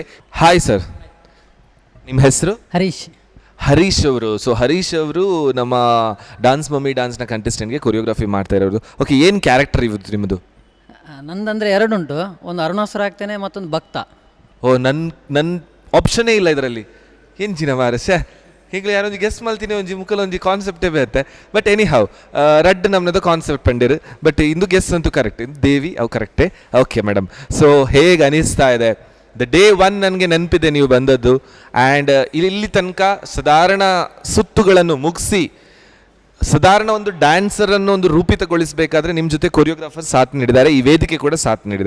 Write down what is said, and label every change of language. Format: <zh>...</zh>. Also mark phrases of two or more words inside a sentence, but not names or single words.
<en>Hi sir,</en> <kn>ನಿಮ್ಮ ಹೆಸರು? ಹರೀಶ್ ಅವರು. ಸೊ ಹರೀಶ್ ಅವರು ನಮ್ಮ ಡಾನ್ಸ್ ಮಮ್ಮಿ ಡಾನ್ಸ್ನ ಕಂಟೆಸ್ಟೆಂಟ್ಗೆ ಕೊರಿಯೋಗ್ರಫಿ ಮಾಡ್ತಾ ಇರೋದು. ಓಕೆ, ಏನು ಕ್ಯಾರೆಕ್ಟರ್ ಇವತ್ತು ನಿಮ್ಮದು? ನಂದಂದರೆ ಎರಡುಂಟು, ಒಂದು ಅರುಣಾಸುರ ಆಗ್ತೇನೆ, ಮತ್ತೊಂದು ಭಕ್ತ. ನನ್ನ ಆಪ್ಷನೇ ಇಲ್ಲ ಇದರಲ್ಲಿ. ಏನು ಚಿನ್ನ ಮಾರಸ ಹೀಗೆ ಯಾರೊಂದು</kn> <tcy>ಗೆಸ್ ಮಲ್ತೀನಿ ಒಂಜಿ ಮುಕ್ಕಲು ಒಂಜಿ ಕಾನ್ಸೆಪ್ಟೇ ಬೇತೆ.</tcy> <en>But anyhow</en> <tcy>ರಡ್ ನಮ್ಮದು ಕಾನ್ಸೆಪ್ಟ್ ಪಂಡಿರು. ಬಟ್ ಇಂದು ಗೆಸ್ ಅಂತೂ ಕರೆಕ್ಟ್, ದೇವಿ ಅವು ಕರೆಕ್ಟೇ.</tcy> <en>Okay madam,</en> <kn>ಸೊ ಹೇಗೆ ಅನಿಸ್ತಾ ಇದೆ?</kn> <en>the day</en> <kn>1 ನನಗೆ ನೆನಪಿದೆ ನೀವು ಬಂದದ್ದು. ಆ್ಯಂಡ್ ಇಲ್ಲಿ ತನಕ ಸಾಧಾರಣ ಸುತ್ತುಗಳನ್ನು ಮುಗಿಸಿ ಸಾಧಾರಣ ಒಂದು ಡ್ಯಾನ್ಸರನ್ನು ಒಂದು ರೂಪಿತಗೊಳಿಸಬೇಕಾದ್ರೆ ನಿಮ್ಮ ಜೊತೆ ಕೊರಿಯೋಗ್ರಾಫರ್ ಸಾಥ್ ನೀಡಿದ್ದಾರೆ, ಈ ವೇದಿಕೆ ಕೂಡ ಸಾಥ್ ನೀಡಿದೆ.</kn>